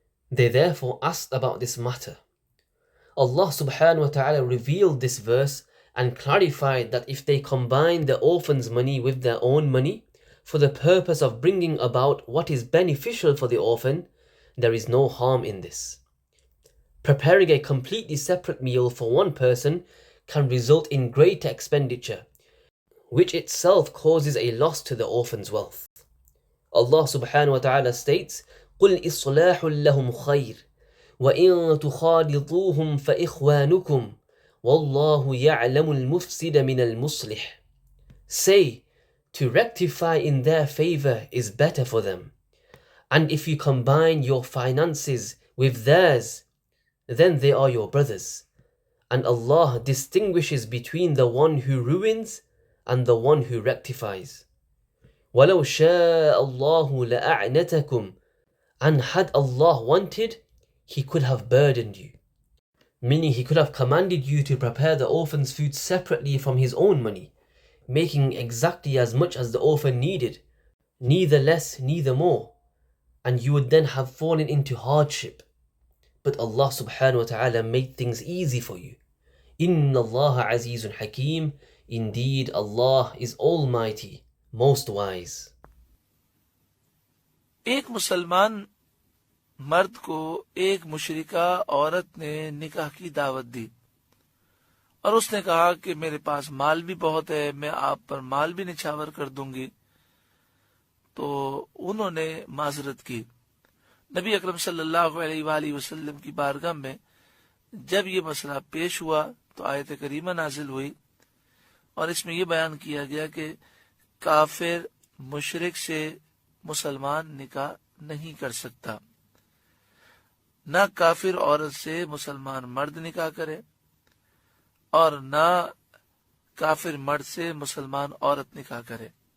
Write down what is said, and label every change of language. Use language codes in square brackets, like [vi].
[en] They therefore asked about this matter. Allah subhanahu wa ta'ala revealed this verse and clarified that if they combine the orphan's money with their own money for the purpose of bringing about what is beneficial for the orphan, there is no harm in this. Preparing a completely separate meal for one person can result in greater expenditure, which itself causes a loss to the orphan's wealth. [ar] Allah subhanahu wa ta'ala states, قُلْ إِصْلَاحٌ لَهُمْ خَيْرٌ وَإِن تُخَالِطُوهُمْ فَإِخْوَانُكُمْ وَاللَّهُ يَعْلَمُ الْمُفْسِدَ مِنَ الْمُصْلِحِ. [en] Say, to rectify in their favor is better for them. And if you combine your finances with theirs, then they are your brothers. And Allah distinguishes between the one who ruins and the one who rectifies. [ar] وَلَوْ شَاءَ اللَّهُ لَأَعْنَتَكُمْ, [en] and had Allah wanted, He could have burdened you. Meaning He could have commanded you to prepare the orphan's food separately from His own money, making exactly as much as the orphan needed, neither less, neither more, and you would then have fallen into hardship. But Allah subhanahu wa ta'ala made things easy for you. [ar] Inna Allah azizun hakim. [en] Indeed, Allah is almighty, most wise. [hi] एक मुसलमान मर्द को एक मुशरिका औरत ने निकाह की दावत दी और उसने कहा कि मेरे पास माल भी बहुत है, मैं आप पर माल भी निछावर कर दूंगी। तो उन्होंने माजरत की। नबी अकरम सल्लल्लाहु अलैहि वसल्लम की बारगाह में जब ये मसला पेश हुआ तो आयत करीमा नाजिल हुई और इसमें यह बयान किया गया कि काफिर मुशरिक से मुसलमान निकाह नहीं कर सकता, ना काफिर औरत से मुसलमान मर्द निकाह करे और ना काफिर मर्द से मुसलमान औरत निकाह करे।